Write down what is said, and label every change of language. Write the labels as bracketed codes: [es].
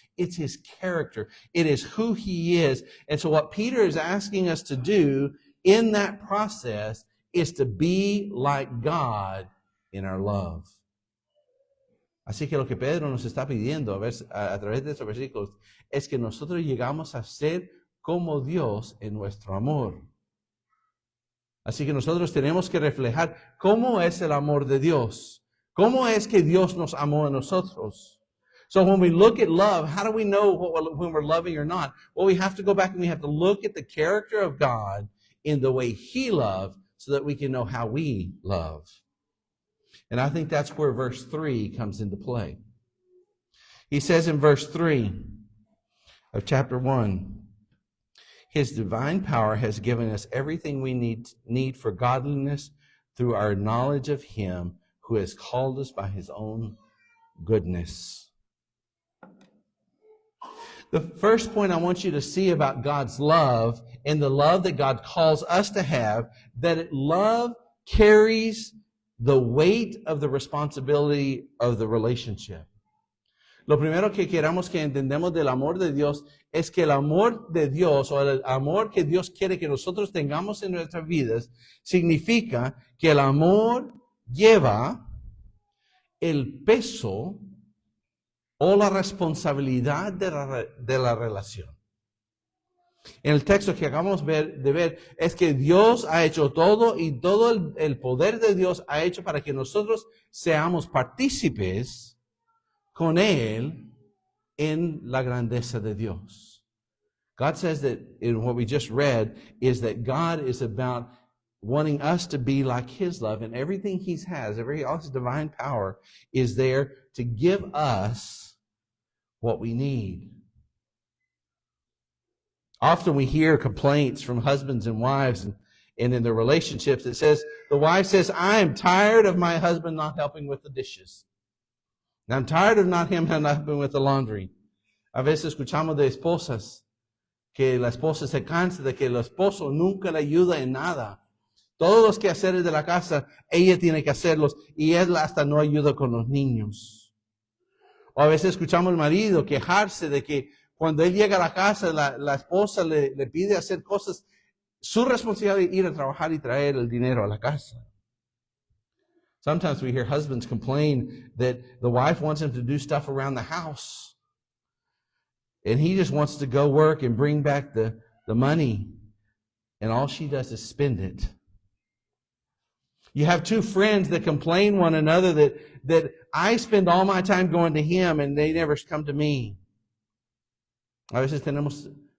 [en] It's His character. It is who He is. And so what Peter is asking us to do in that process is to be like God in our love. [es] Así que lo que Pedro nos está pidiendo a través de estos versículos es que nosotros llegamos a ser como Dios en nuestro amor. Así que nosotros tenemos que reflejar cómo es el amor de Dios. ¿Cómo es que Dios nos amó a nosotros? [en] So when we look at love, how do we know when we're loving or not? Well, we have to go back and we have to look at the character of God in the way He loved so that we can know how we love. And I think that's where verse 3 comes into play. He says in verse 3 of chapter 1, His divine power has given us everything we need for godliness through our knowledge of Him who has called us by His own goodness. The first point I want you to see about God's love and the love that God calls us to have, that love carries the weight of the responsibility of the relationship. [es] Lo primero que queramos que entendemos del amor de Dios es que el amor de Dios o el amor que Dios quiere que nosotros tengamos en nuestras vidas significa que el amor lleva el peso o la responsabilidad de la relación. En el texto que acabamos de ver es que Dios ha hecho todo y todo el poder de Dios ha hecho para que nosotros seamos partícipes con Él en la grandeza de Dios. [en] God says that in what we just read is that God is about wanting us to be like His love, and everything He has, all His divine power is there to give us what we need. Often we hear complaints from husbands and wives and in their relationships. It says, the wife says, I am tired of my husband not helping with the dishes. And I'm tired of him not helping with the laundry. [es] A veces escuchamos de esposas que la esposa se cansa de que el esposo nunca le ayuda en nada. Todos los quehaceres de la casa, ella tiene que hacerlos y él hasta no ayuda con los niños. O a veces escuchamos al marido quejarse de que cuando él llega a la casa, la esposa le pide hacer cosas, su responsabilidad es ir a trabajar y traer el dinero a la casa. [en] Sometimes we hear husbands complain that the wife wants him to do stuff around the house. And he just wants to go work and bring back the money. And all she does is spend it. You have two friends that complain one another that I spend all my time going to him and they never come to me. [es] A veces tenemos